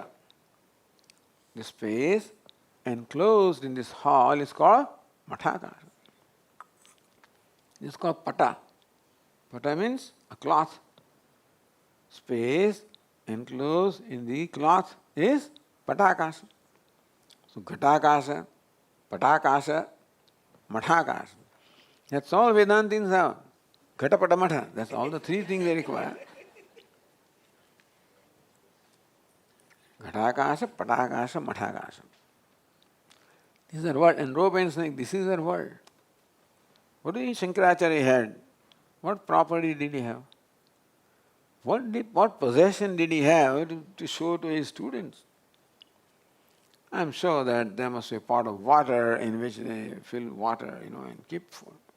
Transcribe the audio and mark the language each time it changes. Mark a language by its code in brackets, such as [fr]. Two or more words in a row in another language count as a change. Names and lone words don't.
[en] The space enclosed in this hall is called Mathakasha. This is called pata. Pata means a cloth. Space enclosed in the cloth is patakasha. So [sa] घटाकाश, पटाकाश, मठाकाश. [en] That's all Vedantins have. [sa] घट, पट, मठ. [en] That's all the three things they require. [sa] घटाकाश, पटाकाश, मठाकाश. [en] This is their word. And rope and snake, this is their word. What did Shankaracharya had? What property did he have? What possession did he have to show to his students? I am sure that there must be a pot of water in which they fill water, and keep food.